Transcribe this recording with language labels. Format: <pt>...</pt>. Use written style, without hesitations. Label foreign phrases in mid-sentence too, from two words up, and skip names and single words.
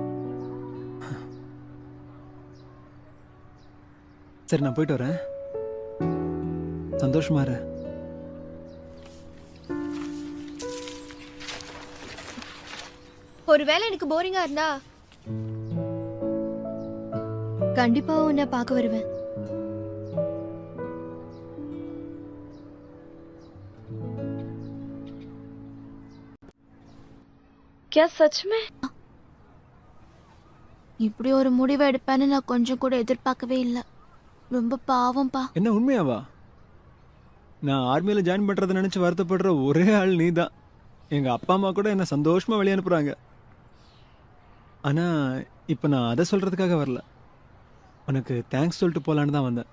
<ta>சரி, நான் போயிட்டு வரேன். சந்தோஷமா இரு. ஒருவேளை எனக்கு போரிங்கா இருந்தா கண்டிப்பா உன்னை பார்க்க வருவேன்.</ta> <hi>क्या सच में?</hi> <ta>இப்படி ஒரு முடிவை எடுப்பேன்னு நான் கொஞ்சம் கூட எதிர்பார்க்கவே இல்லை. ரொம்ப பாவம்பா. என்ன உண்மையாவா? நான் ஆர்மியில் ஜாயின் பண்றதை நினைச்சு வருத்தப்படுற ஒரே ஆள் நீ தான். எங்க அப்பா அம்மா கூட என்ன சந்தோஷமா வெளியே அனுப்புறாங்க. ஆனா இப்ப நான் அதை சொல்றதுக்காக வரல, உனக்கு தேங்க்ஸ் சொல்லிட்டு போலான்னு தான் வந்தேன்.</ta>